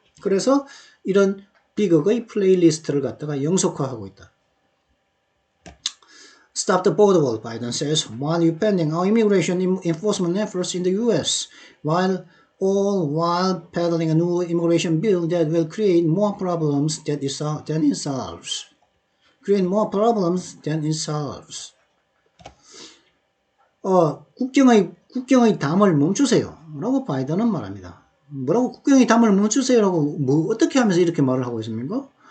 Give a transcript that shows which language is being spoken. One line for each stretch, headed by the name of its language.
Korean: 그래서 이런 비극의 플레이리스트를 갖다가 영속화하고 있다.
English: Stop the border wall, Biden says, while upending our immigration enforcement efforts in the U.S., while peddling a new immigration bill that will create more problems than it solves. Create more problems than it solves.
Korean: 국경의 담을 멈추세요. 라고 바이든은 말합니다. 뭐라고 국경의 담을 멈추세요라고 어떻게 하면서 이렇게 말을 하고 있습니까?